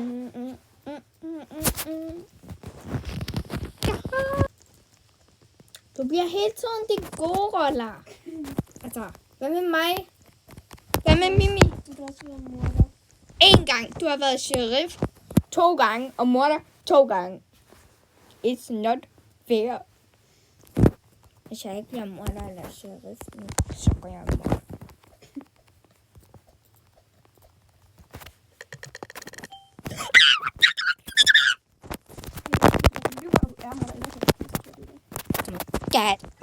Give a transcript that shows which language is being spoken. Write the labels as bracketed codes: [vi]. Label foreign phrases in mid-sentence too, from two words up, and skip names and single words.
[da] Du Du bliver hele tiden de gode roller. Altså, hvad med mig? Hvad med Mimi? Du kan også være morder. En gang, du har været sheriff 2 gange, og morder 2 gange. [en] It's not fair. [da] Hvis jeg ikke bliver morder eller sheriff nu, så går jeg morder. Dad.